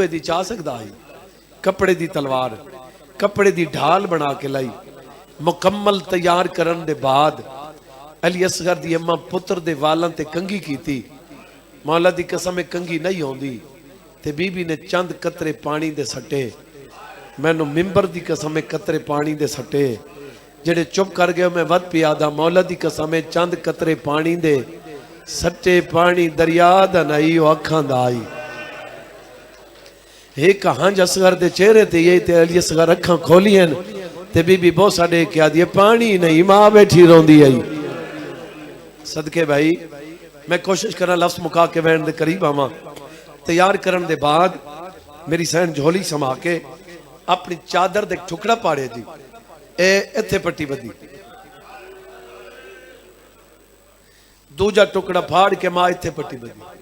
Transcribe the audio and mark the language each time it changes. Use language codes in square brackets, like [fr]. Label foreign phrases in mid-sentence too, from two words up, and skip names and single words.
[pa] دی چاہ سکدا ہے کپڑے دی تلوار کپڑے دی ڈھال بنا کے لائی مکمل تیار کرن دے بعد علی اصغر دی اماں پتر دے والاں تے کنگھی کیتی مولا دی قسم کنگھی نہیں ہوندی تے بی بی نے چند قطرے پانی دے سٹے مینوں منبر دی قسم قطرے پانی دے سٹے جیڑے چپ کر گئے میں ودھ پیادا مولا دی قسم چند قطرے پانی دے سٹے پانی دریا دا نائی و اکھاں دا آئی ایک ہنج اصغر دے چہرے تے یہ تے علی اصغر اکھاں کھولی ہیں تے بی بی بہت ساڑے کیا دیئے پانی نہیں ماں بیٹھی رون دی آئی صدقے بھائی میں کوشش کرنا لفظ مکا کے وین دے قریب آما تیار کرن دے بعد میری سین جھولی سما کے اپنی چادر دے ٹھکڑا پاڑے جی ایتھے پٹی بدی دوجا ٹکڑا پھاڑ کے ماں ایتھے پٹی بدی